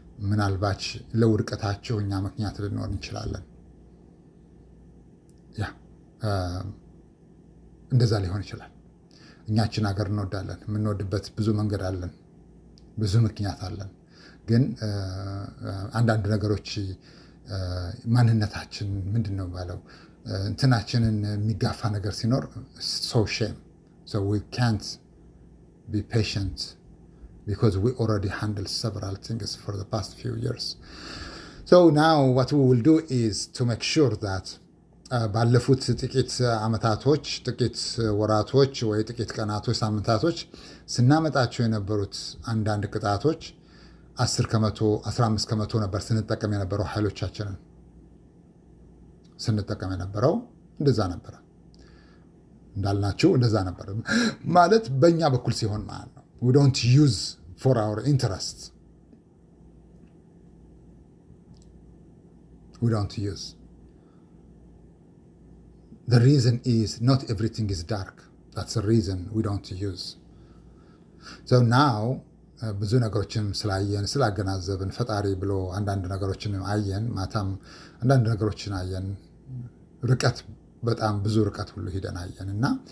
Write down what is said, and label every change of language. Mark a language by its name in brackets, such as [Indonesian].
[Amharic] ምናልባች ለውድቀታቸው እኛ ምክንያት ልንሆን እንችላለን። እንደዛ ሊሆን ይችላል። እኛችን ሀገር እንወዳለን። የምንወድበት ብዙ መንገድ አለን፣ ብዙ ምክንያት አለን። ግን አንዳንድ ነገሮች ማንነታችን ምንድን ነው ባለው እንትናችንን የሚጋፋ ነገር ሲኖር [English] so shame. So we can't be patient because we already handled several things for the past few years. So now what we will do is to make sure that [Amharic] ባለፉት ጥቂት ዓመታቶች፣ ጥቂት ወራቶች ወይ ጥቂት ቀናቶች፣ ሳምንታቶች ስናመጣቸው የነበሩት አንዳንድ ቅጣቶች 10 ከመቶ 15 ከመቶ ነበር ስንጠቀም የነበረው ኃይሎቻችንን ስንጠቀም የነበረው እንደዛ ነበር። እንዳልናችሁ እንደዛ ነበር ማለት በእኛ በኩል ሲሆን ማለት ነው። [English] we don't use for our interest. We don't use. The reason is not everything is dark. That's the reason we don't use. [Amharic] So now ብዙ ነገሮችን ስላየን ስላገናዘብን ፈጣሪ ብሎ አንዳንድ ነገሮችን አየን። ማታም አንዳንድ ነገሮችን አየን። ርቀት በጣም ብዙ ርቀት ሁሉ ሂደን አየን እና